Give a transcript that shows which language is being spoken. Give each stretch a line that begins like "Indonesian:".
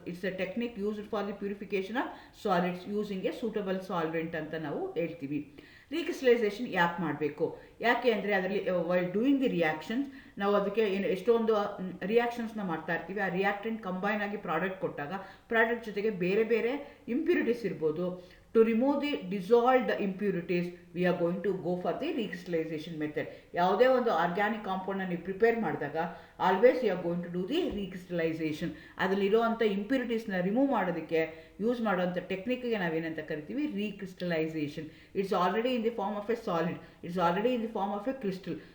English: it's a technique used for the purification of solids using a suitable solvent
Kannada: ಅಂತ ನಾವು ಹೇಳ್ತೀವಿ. ರೀಕ್ರಿಸ್ಟಲೈಸೇಷನ್ ಯಾಕೆ ಮಾಡಬೇಕು? ಯಾಕೆ ಅಂದರೆ ಅದರಲ್ಲಿ
English: while doing the reactions
Kannada: ನಾವು ಅದಕ್ಕೆ ಎಷ್ಟೊಂದು ರಿಯಾಕ್ಷನ್ಸ್ನ ಮಾಡ್ತಾ ಇರ್ತೀವಿ. ಆ ರಿಯಾಕ್ಟೆಂಟ್ ಕಂಬೈನ್ ಆಗಿ ಪ್ರಾಡಕ್ಟ್ ಕೊಟ್ಟಾಗ ಪ್ರಾಡಕ್ಟ್ ಜೊತೆಗೆ ಬೇರೆ ಬೇರೆ ಇಂಪ್ಯೂರಿಟೀಸ್ ಇರ್ಬೋದು.
English: To remove the dissolved impurities, we are going to go for the recrystallization method.
Kannada: ಯಾವುದೇ ಒಂದು ಆರ್ಗ್ಯಾನಿಕ್ ಕಾಂಪೌಂಡ್ನ ನೀವು ಪ್ರಿಪೇರ್ ಮಾಡಿದಾಗ always
English: You are going to do the recrystallisation.
Kannada: ಅದರಲ್ಲಿರುವಂಥ ಇಂಪ್ಯೂರಿಟೀಸ್ನ remove ಮಾಡೋದಕ್ಕೆ ಯೂಸ್ ಮಾಡುವಂಥ ಟೆಕ್ನಿಕ್ಗೆ ನಾವೇನಂತ ಕರಿತೀವಿ, ರೀಕ್ರಿಸ್ಟಲೈಸೇಷನ್.
English: It's already in the form of a solid, it's already in the form of a crystal.